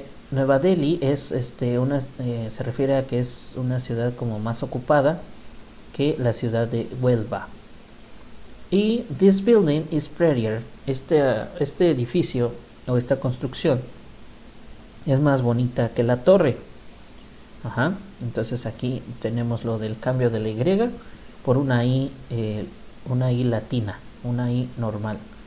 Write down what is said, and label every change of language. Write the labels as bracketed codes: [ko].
[es] Nueva Delhi es se refiere a que es una ciudad como más ocupada que la ciudad de Huelva. [en] Y this building is prettier. [es] Este edificio o esta construcción es más bonita que la torre. Entonces aquí tenemos lo del cambio de la Y por una I latina, una I normal.